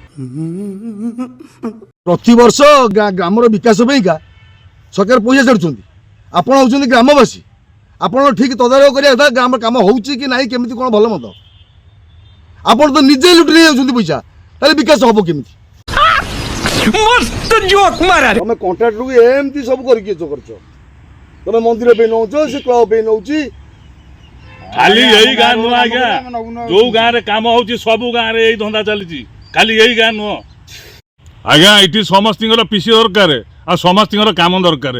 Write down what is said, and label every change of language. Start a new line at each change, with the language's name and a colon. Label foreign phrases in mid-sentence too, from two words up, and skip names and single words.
Odia: ପ୍ରତିବର୍ଷ ଗ୍ରାମର ବିକାଶ ପାଇଁକା ସରକାର ପଇସା ଛାଡ଼ୁଛନ୍ତି। ଆପଣ ହେଉଛନ୍ତି ଗ୍ରାମବାସୀ, ଆପଣ ଠିକ୍ ତଦାରଖ କରିବା କଥା ଗ୍ରାମ କାମ ହେଉଛି କି ନାହିଁ, କେମିତି କ'ଣ ଭଲ ମନ୍ଦ। ଆପଣ ତ ନିଜେ ଲୁଟି ନେଇ ଯାଉଛନ୍ତି ପଇସା, ତାହେଲେ ବିକାଶ ହବ କେମିତି?
Hindi: मस्त जोक मारा रे।
Odia: ତମେ କଣ୍ଟ୍ରାକ୍ଟରକୁ ଏମିତି ସବୁ କରିକି କରୁଛ। ତମେ ମନ୍ଦିର ପାଇଁ ନେଉଛ, ସେ କ୍ଲବ ପାଇଁ ନେଉଛି। ଖାଲି ଏଇ ଗାଁ ନୁହଁ ଆଜ୍ଞା, ଯୋଉ ଗାଁରେ କାମ ହଉଛି ସବୁ ଗାଁରେ ଏଇ ଧନ୍ଦା ଚାଲିଛି, ଖାଲି ଏଇ ଗାଁ ନୁହଁ ଆଜ୍ଞା। ଏଠି ସମସ୍ତଙ୍କର ପିସି ଦରକାର, ଆଉ ସମସ୍ତଙ୍କର କାମ ଦରକାର।